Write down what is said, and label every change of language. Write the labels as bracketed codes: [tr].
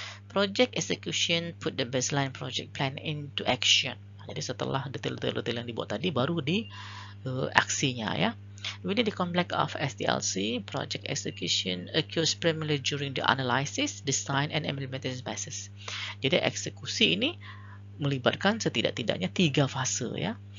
[en] Project execution put the baseline project plan into action. [id] Jadi setelah detail-detail yang dibuat tadi, baru di aksinya ya. [en] Within the complex of SDLC, project execution occurs primarily during the analysis, design, and implementation phases. [id] Jadi eksekusi ini melibatkan setidak-tidaknya 3 fase ya.